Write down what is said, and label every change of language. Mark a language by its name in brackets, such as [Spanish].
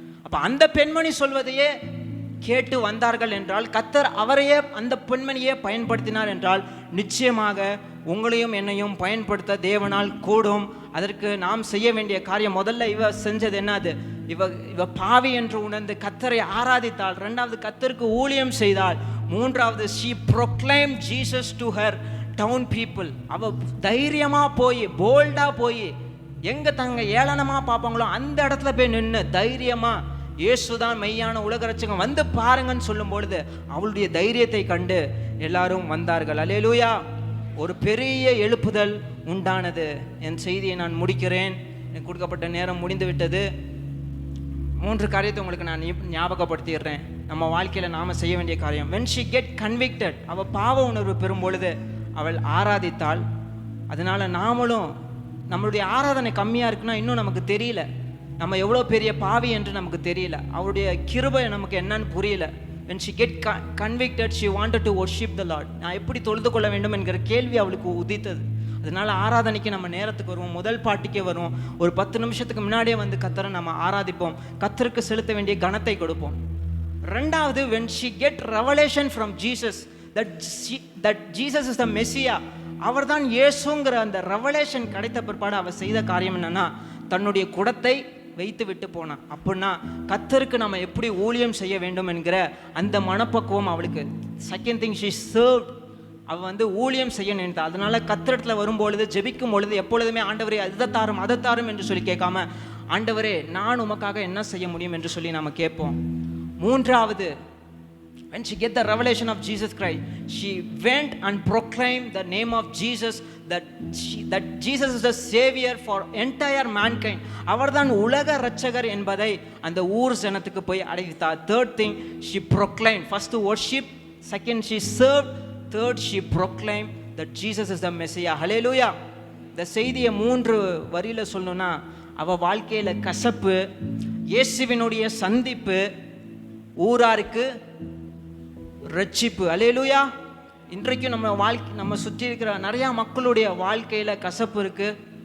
[Tamil] அப்போ அந்த பெண்மணி சொல்வதையே கேட்டு வந்தார்கள் என்றால், கர்த்தர் அவரையே அந்த பெண்மணியே பயன்படுத்தினார் என்றால், நிச்சயமாக உங்களையும் என்னையும் பயன்படுத்த தேவனால் கூடும். அதற்கு நாம் செய்ய வேண்டிய காரியம், முதல்ல இவ செஞ்சது என்னது? இவ பாவி என்று உணர்ந்து கர்த்தரை ஆராதித்தாள். ரெண்டாவது கர்த்தருக்கு ஊழியம் செய்தாள். மூன்றாவது [English] she proclaimed Jesus to her town people. [Tamil] அவ தைரியமா போய், போல்டா போய், எங்க தங்க ஏளனமா பார்ப்பாங்களோ அந்த இடத்துல போய் நின்று தைரியமா இயேசுதான் மெய்யான உலக இரட்சகர், வந்து பாருங்கன்னு சொல்லும் பொழுது அவளுடைய தைரியத்தை கண்டு எல்லாரும் வந்தார்கள். அல்லேலூயா. ஒரு பெரிய எழுப்புதல் உண்டானது. என் செய்தியை நான் முடிக்கிறேன். எனக்கு கொடுக்கப்பட்ட நேரம் முடிந்து விட்டது. 3 காரியத்தை உங்களுக்கு நான் ஞாபகப்படுத்திடுறேன். நம்ம வாழ்க்கையில் நாம் செய்ய வேண்டிய காரியம். [English] when she get convicted, [Tamil] அவள் பாவ உணர்வு பெறும் பொழுது அவள் ஆராதித்தாள். அதனால நாமளும், நம்மளுடைய ஆராதனை கம்மியாக இருக்குன்னா இன்னும் நமக்கு தெரியல, நம்ம எவ்வளோ பெரிய பாவி என்று நமக்கு தெரியல, அவருடைய கிருபை நமக்கு என்னன்னு புரியல. [English] when she get convicted, she wanted to worship the Lord. [Tamil] நான் எப்படி தொழுது கொள்ள வேண்டும் என்கிற கேள்வி அவளுக்கு உதித்தது. அதனால ஆராதனைக்கு நம்ம நேரத்துக்கு வருவோம், முதல் பாட்டுக்கே வருவோம். ஒரு 10 நிமிஷத்துக்கு முன்னாடியே வந்து கர்த்தரை நம்ம ஆராதிப்போம், கர்த்தருக்கு செலுத்த வேண்டிய கனத்தை கொடுப்போம். ரெண்டாவது, [English] when she get revelation from Jesus that Jesus is the Messiah, [Tamil] அவர்தான் இயேசுங்கிற அந்த ரெவலேஷன் கிடைத்த பிற்பாடு அவள் செய்த காரியம் என்னன்னா, தன்னுடைய குடத்தை வைத்து விட்டு போனான். அப்படின்னா கர்த்தருக்கு நம்ம எப்படி ஊழியம் செய்ய வேண்டும் என்கிற அந்த மனப்பக்குவம் அவளுக்கு. Second thing, [English] she served. [Tamil] அவள் வந்து ஊழியம் செய்ய நினைத்தாள். அதனால கர்த்தரிடத்துல வரும்பொழுது, ஜெபிக்கும் பொழுது எப்பொழுதுமே ஆண்டவரே அதை தாரும் என்று சொல்லி கேட்காம, ஆண்டவரே நான் உமக்காக என்ன செய்ய முடியும் என்று சொல்லி நாம கேட்போம். [English] மூன்றாவது, when she get the revelation of Jesus Christ, she went and proclaimed the name of Jesus, that Jesus is the savior for entire mankind. [Tamil] அவர்தான் உலக இரட்சகர் என்பதை அந்த ஊர் ஜனத்துக்கு போய் அறிவித்தார். [English] third thing, she proclaimed. first worship, second she served, third she proclaimed that Jesus is the Messiah. Hallelujah. [Tamil] இந்த செய்தியை 3 வரியில சொல்லணும்னா, அவ வாழ்க்கையில கசப்பு, இயேசுவினுடைய சந்திப்பு, ஊராருக்கு ரட்சிப்பு. அல்லேலூயா. இன்றைக்கும் நம்ம சுற்றி இருக்கிற நிறையா மக்களுடைய வாழ்க்கையில் கசப்பு இருக்குது.